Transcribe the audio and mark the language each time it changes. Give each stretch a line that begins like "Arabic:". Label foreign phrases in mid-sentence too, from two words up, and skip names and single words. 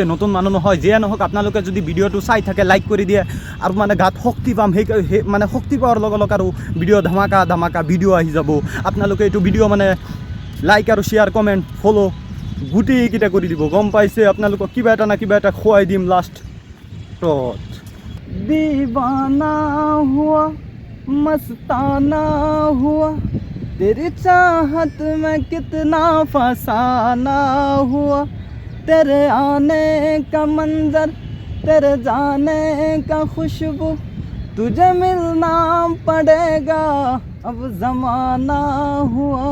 Assamese: নতুন মানুহ নহয়, যিয়ে নহওক আপোনালোকে যদি ভিডিঅ'টো চাই থাকে লাইক কৰি দিয়ে, আৰু মানে গাত শক্তি পাম। সেই মানে শক্তি পোৱাৰ লগে লগে আৰু ভিডিঅ' ধামাকা ভিডিঅ' আহি যাব। আপোনালোকে এইটো ভিডিঅ' মানে লাইক আৰু
English: share comment follow'
Assamese: গোটেইকেইটা কৰি দিব, গম পাইছে। আপোনালোকক কিবা এটা না কিবা এটা খুৱাই দিম লাষ্টত।
Hindi: दीवाना हुआ मस्ताना हुआ, तेरी चाहत में कितना फसाना हुआ। तेरे आने का मंजर, तेरे जाने का खुशबू, तुझे मिलना पड़ेगा अब ज़माना हुआ।